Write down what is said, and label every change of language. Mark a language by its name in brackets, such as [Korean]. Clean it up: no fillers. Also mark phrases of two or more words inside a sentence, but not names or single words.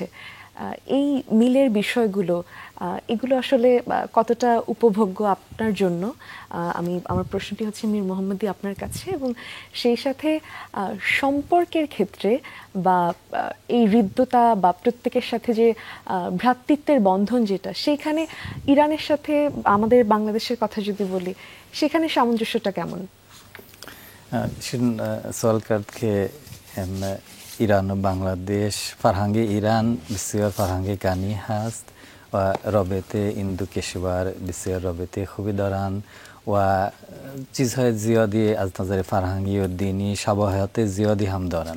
[Bangla] এই মিলের বিষয়গুলো এগুলো আসলে কতটা উপভোগ্য আপনার জন্য, আমার প্রশ্নটি হচ্ছে মীর মোহাম্মদী আপনার কাছে, এবং সেই সাথে সম্পর্কের ক্ষেত্রে বা এই হৃদ্যতা বা প্রত্যেকের সাথে যে ভ্রাতৃত্বের বন্ধন যেটা, সেইখানে ইরানের সাথে আমাদের বাংলাদেশের কথা যদি বলি, সেখানে সামঞ্জস্যটা কেমন? [Persian] سوال کرد که ایران و بنگلادش فرهنگ ایران بسیار فرهنگ غنی هست و رابطه این دو کشور بسیار رابطه خوبی دارند و چیزهای زیادی از نظر فرهنگی و دینی شباهت زیادی هم دارند.